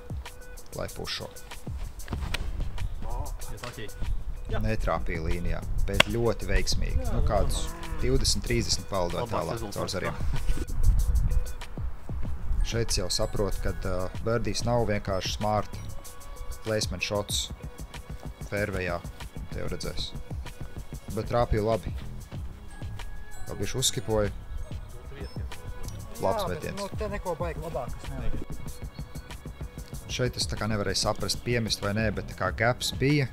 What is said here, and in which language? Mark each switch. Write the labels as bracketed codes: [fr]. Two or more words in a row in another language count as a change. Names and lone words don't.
[lv] Lai pušo. Netrāpīja līnijā, bet ļoti veiksmīgi. Nu, kādus 20-30 palidot tālāk caur zariem. Šeit jau saprot, ka birdies nav vienkārši [en] smart placement shots [lv] fairwayā. Te jau redzēs. Bet trāpīja labi. Vēl bišķi uzskipoja. Labs metiens. Nu, te neko baigi labākas nevar. Šeit es tā kā nevarēju saprast, piemest vai nē, bet tā kā gaps bija.